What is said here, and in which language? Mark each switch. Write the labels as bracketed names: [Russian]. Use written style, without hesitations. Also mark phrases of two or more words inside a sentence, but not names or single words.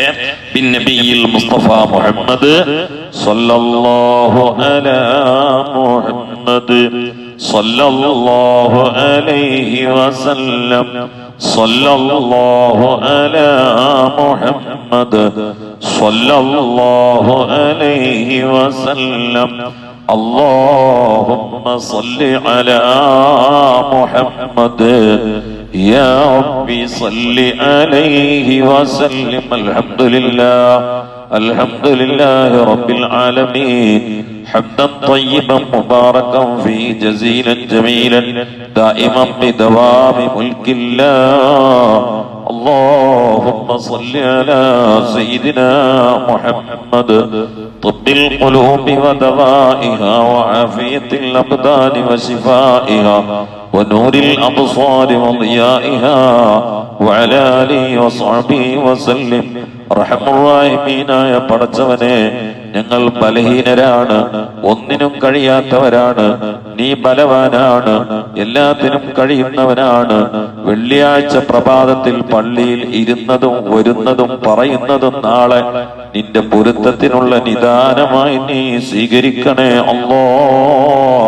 [Arabic] بالنبي المصطفى محمد صلى الله على محمد صلى الله عليه وسلم صلى الله على محمد صلى الله عليه وسلم اللهم صل على محمد يا ربي صل عليه وسلم. الحمد لله رب العالمين حمدا طيبا مباركا فيه جزيلا جميلا دائما بدوام ملك الله. اللهم صل على سيدنا محمد طب القلوب ودوائها وعافية الأبدان وشفائها ونور الأبصار وضيائها وعلى آله وصحبه وسلم. [Malayalam] റഹ്മാനായ പടച്ചവനെ, ഞങ്ങൾ ബലഹീനരാണ്, ഒന്നിനും കഴിയാത്തവരാണ്. നീ ബലവാനാണ്, എല്ലാത്തിനും കഴിയുന്നവനാണ്. വെള്ളിയാഴ്ച പ്രഭാതത്തിൽ പള്ളിയിൽ ഇരുന്നതും വരുന്നതും പറയുന്നതും നാളെ നിന്റെ പൊരുത്തത്തിനുള്ള നിദാനമായി നീ സ്വീകരിക്കണേ അല്ലാഹ്.